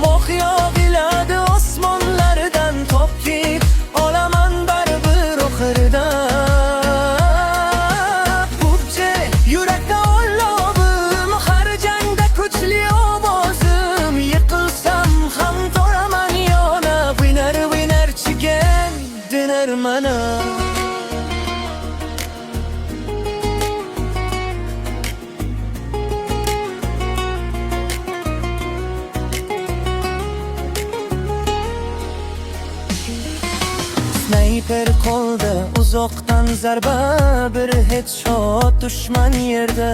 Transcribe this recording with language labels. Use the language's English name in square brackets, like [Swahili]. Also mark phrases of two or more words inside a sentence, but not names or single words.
[Uzbek] O'q yog'iladi osmonlardan, topib olaman baribir oxirida. Yurakda olovim, har jangda kuchli ovozim. Yiqilsam ham to'raman yana, [English] winner winner chicken dinner mana. [Uzbek] Snayper qo'lda, uzoqdan zarba, bir headshot dushman yerda.